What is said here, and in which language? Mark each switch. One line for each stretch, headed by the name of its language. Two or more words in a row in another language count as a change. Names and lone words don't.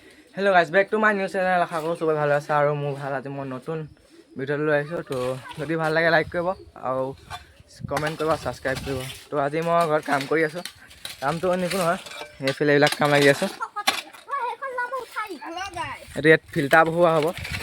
English: hello guys back to my new channel
Assamese: আশা কৰোঁ সবে ভালো আছে আৰু মোৰ ভাল আজি মই নতুন ভিডিঅ' লৈ আহিছোঁ তো যদি ভাল লাগে লাইক কৰিব আৰু কমেণ্ট কৰিব সাবস্ক্ৰাইব কৰিব তো আজি মই ঘৰত কাম কৰি আছোঁ কামটো এনেকুৱা নহয় এইফালে এইবিলাক কাম লাগি আছে এইটো ইয়াত ফিল্টাৰ বহোৱা হ'ব